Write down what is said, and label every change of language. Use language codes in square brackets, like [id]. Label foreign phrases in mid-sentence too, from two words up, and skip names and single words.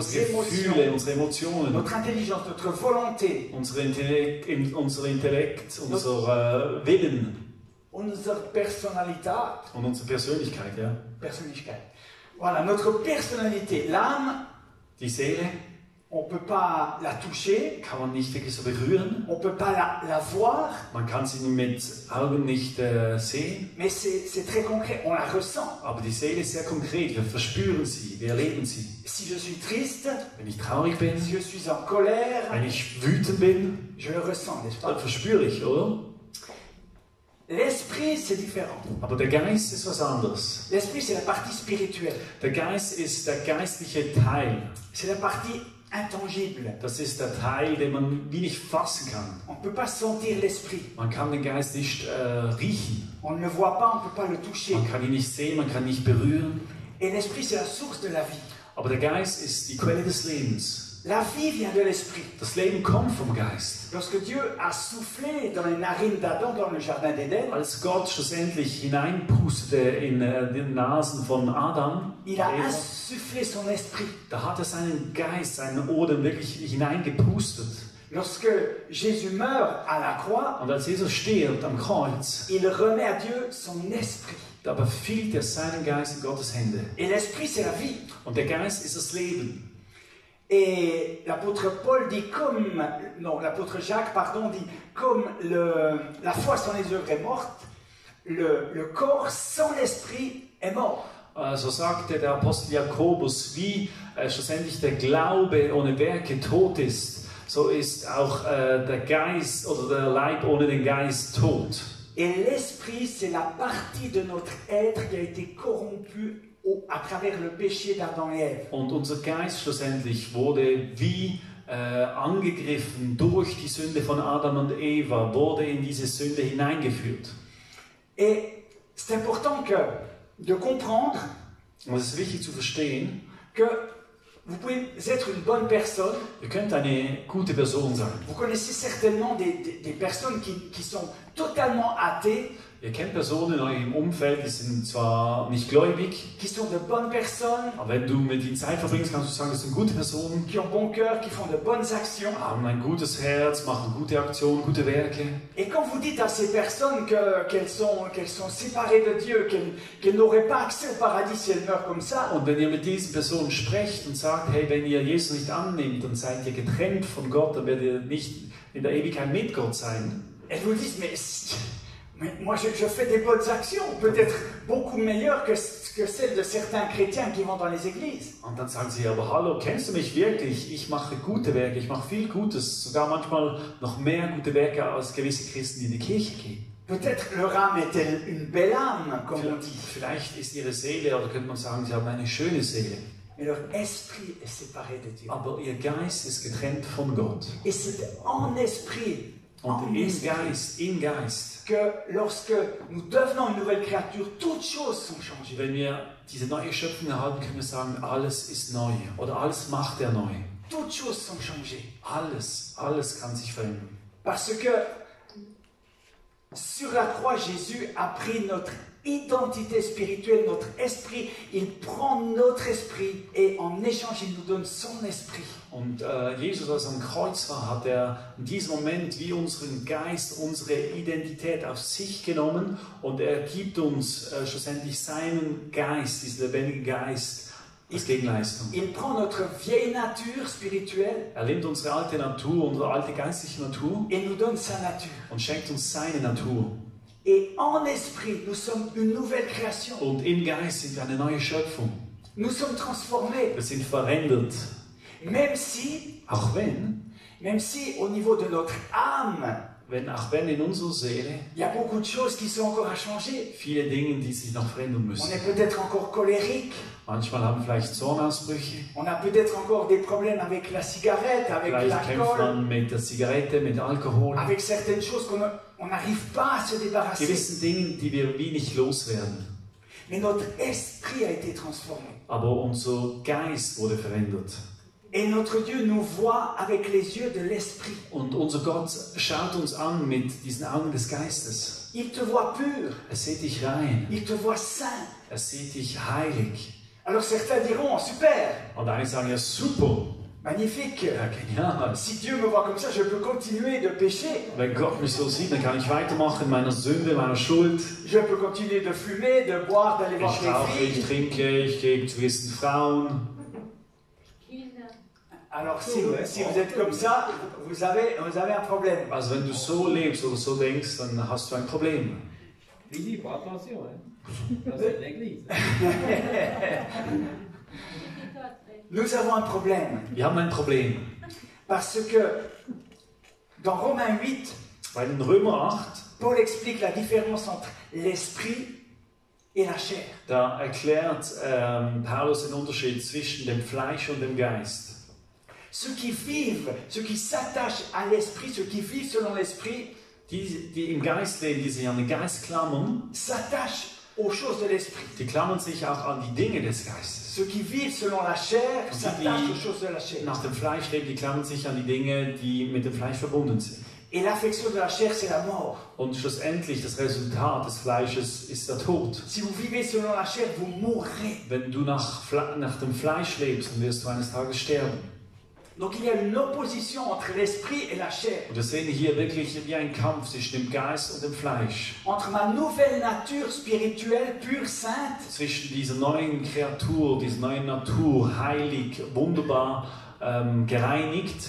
[de] unsere Gefühle, [fr] émotions, [de] unsere Emotionen, [fr] notre intelligence, notre volonté, [de] unser Intellekt, unser Willen unsere Personalität. und unsere Persönlichkeit. Ja. Persönlichkeit. [fr] Voilà, notre personnalité. L'âme, [de] Die Seele [fr] on ne peut pas la toucher, [de] kann man nicht wirklich so berühren, [fr] on ne peut pas la voir, [de] man kann sie mit Augen nicht sehen, [fr] mais c'est très concret, on la ressent. [de] aber die Seele ist sehr konkret, wir verspüren sie, wir erleben sie. [fr] Si je suis triste, [de] Wenn ich traurig bin, [fr] si je suis en colère, [de] wenn ich wütend bin, [fr] je le ressens, n'est-ce [de] dann [fr] pas? [de] verspüre ich, oder? [fr] L'esprit, c'est différent. [de] Aber der Geist ist was anderes. [fr] L'esprit, c'est la partie spirituelle. [de] Der Geist ist der geistliche Teil. [fr] C'est la partie intangible. [de] Das ist der Teil, den man wie nicht fassen kann. [fr] On ne peut pas sentir l'esprit. [de] Man kann den Geist nicht riechen. [fr] On ne le voit pas, on ne peut pas le toucher. [de] Man kann ihn nicht sehen, man kann ihn nicht berühren. [fr] Et l'esprit, c'est la source de la vie. [de] Aber der Geist ist die Quelle des Lebens. [fr] La vie vient de l'esprit. [de] Das Leben kommt vom Geist. [fr] Lorsque Dieu a soufflé dans les narines d'Adam dans le jardin d'Éden, [de] Als Gott schlussendlich hineinpustete in die Nasen von Adam, [fr] il a Eva, insufflé son esprit. [de] da hat er seinen Geist, seinen Odem wirklich hineingepustet. [fr] Lorsque Jésus meurt à la croix, [de] Und als Jesus stirbt am Kreuz, [fr] il remet à Dieu son esprit. [de] da befiehlt er seinen Geist in Gottes Hände. [fr] Et l'esprit, c'est la vie. [de] Und der Geist ist das Leben. [fr] Et l'apôtre Paul dit l'apôtre Jacques, pardon, dit comme la foi sans les œuvres est morte, le corps sans l'esprit est mort. [de] So sagte der Apostel Jakobus, wie schlussendlich der Glaube ohne Werke tot ist, so ist auch der Geist oder der Leib ohne den Geist tot. [fr] Et l'esprit, c'est la partie de notre être qui a été corrompue à travers le péché d'Adam et Ève. [de] Und unser Geist schlussendlich wurde wie angegriffen durch die Sünde von Adam und Eva, wurde in diese Sünde hineingeführt. [fr] Et c'est important de comprendre [de] Und es ist wichtig zu verstehen, [fr] que vous pouvez être une bonne personne. [de] ihr könnt eine gute Person sein. [fr] Vous connaissez certainement des personnes qui sont totalement athées, [de] Ihr kennt Personen in eurem Umfeld, die sind zwar nicht gläubig, [fr] qui sont de bonnes personnes, [de] aber wenn du mit ihnen Zeit verbringst, kannst du sagen, das sind gute Personen, [fr] qui ont bon cœur, qui font de bonnes actions. [de] haben ein gutes Herz, machen gute Aktionen, gute Werke. [fr] Et quand vous dites à ces personnes qu'elles sont séparées de Dieu, qu'elles n'auraient pas accès au paradis si elles meurent comme ça, [de] Und wenn ihr mit diesen Personen sprecht und sagt, hey, wenn ihr Jesus nicht annimmt, dann seid ihr getrennt von Gott, dann werdet ihr nicht in der Ewigkeit mit Gott sein. [fr] elles vous disent, mais Mais moi, je fais des bonnes actions, peut-être beaucoup meilleures que celles de certains chrétiens qui vont dans les églises. [de] Und dann sagen sie, aber hallo, kennst du mich wirklich? Ich mache gute Werke, ich mache viel Gutes, sogar manchmal noch mehr gute Werke als gewisse Christen, die in die Kirche gehen. [fr] Peut-être leur âme est-elle une belle âme, comme on dit. [de] Vielleicht ist ihre Seele, oder könnte man sagen, sie haben eine schöne Seele. [fr] Mais leur esprit est séparé de Dieu. [de] Aber ihr Geist ist getrennt von Gott. [fr] Et c'est en esprit, [de] Und in Geist, [fr] que lorsque nous devenons une nouvelle créature, toutes choses sont changées. [de] wenn wir diese neue Schöpfung erhalten, können wir sagen, alles ist neu. Oder alles macht er neu. [fr] Toutes choses sont changées. [de] Alles kann sich verändern. [fr] Parce que sur la croix, Jésus a pris notre identité spirituelle, notre esprit. Il prend notre esprit et en échange, il nous donne son esprit. [de] Und Jesus, als er am Kreuz war, hat er in diesem Moment wie unseren Geist, unsere Identität auf sich genommen und er gibt uns schlussendlich seinen Geist, diesen lebendigen Geist, als Gegenleistung. [fr] Il prend notre vieille nature spirituelle [de] Er nimmt unsere alte Natur, unsere alte geistliche Natur [fr] et nous donne sa nature. [de] und schenkt uns seine Natur. [fr] Et en esprit, nous sommes une nouvelle création. [de] Und im Geist sind wir eine neue Schöpfung. [fr] Nous sommes transformés. [de] Wir sind verändert. [fr] Même si [de] Auch wenn [fr] au niveau de notre âme, [de] auch wenn in unserer Seele [fr] il y a beaucoup de choses qui sont encore à changer. [de] viele Dinge, die sich noch verändern [fr] On [de] müssen. [fr] est peut-être encore colérique. [de] Manchmal haben wir vielleicht Zornausbrüche. [fr] On a peut-être encore des problèmes avec la cigarette, avec [de] Vielleicht kämpft [fr] l'alcool, [de] man mit der Zigarette, mit Alkohol. [fr] avec certaines choses on n'arrive pas à se débarrasser. [de] Gewissen Dingen, die wir wie nicht loswerden. [fr] Mais notre esprit a été transformé. [de] Aber unser Geist wurde verändert. [fr] Et notre Dieu nous voit avec les yeux de l'esprit. [de] Und unser Gott schaut uns an mit diesen Augen des Geistes. [fr] Il te voit pur, [de] Er sieht dich rein. [fr] il te voit saint. [de] Er sieht dich heilig. [fr] Alors certains diront, super, [de] Und einige sagen, ja super, [fr] magnifique. [de] ja genial. [fr] Si Dieu me voit comme ça, je peux continuer de pécher. [de] Wenn Gott mich so sieht, dann kann ich weitermachen in meiner Sünde, meiner Schuld. [fr] Je peux continuer de fumer, de boire, d'aller voir [de] Ich [fr] les [de] rauche, ich [fr] filles. [de] trinke, ich gehe zu gewissen Frauen. [fr] Alors si vous êtes comme ça, vous avez un problème. [de] Also wenn du so lebst oder so denkst, dann hast du ein Problem. [fr] Philippe, attention, hein. Ça, c'est l'église. Nous avons un problème. [de] Wir haben ein Problem. [fr] Parce que dans Romains 8, [de] Weil in Römer 8, [fr] Paul explique la différence entre l'esprit et la chair. [de] da erklärt Paulus den Unterschied zwischen dem Fleisch und dem Geist. [fr] Ceux qui vivent, ceux qui s'attachent à l'esprit, ceux qui vivent selon l'esprit, [de] Die im Geist leben, die sich an den Geist klammern, [fr] s'attachent aux choses de l'esprit. [de] die klammern sich auch an die Dinge des Geistes. [fr] Ceux qui vivent selon la chair [de] Und [fr] s'attachent [de] die, [fr] aux choses de la chair. [de] die nach dem Fleisch leben, die klammern sich an die Dinge, die mit dem Fleisch verbunden sind. [fr] Et l'affection de la chair, c'est la mort. [de] Und schlussendlich, das Resultat des Fleisches ist der Tod. [fr] Si vous vivez selon la chair, vous mourrez. [de] Wenn du nach dem Fleisch lebst, dann wirst du eines Tages sterben. [fr] Donc il y a une opposition entre l'esprit et la chair. [de] Und wir sehen hier wirklich wie ein Kampf zwischen dem Geist und dem Fleisch. [fr] Entre ma nouvelle nature spirituelle, pure, sainte, [de] Zwischen dieser neuen Kreatur, dieser neuen Natur, heilig, wunderbar, gereinigt,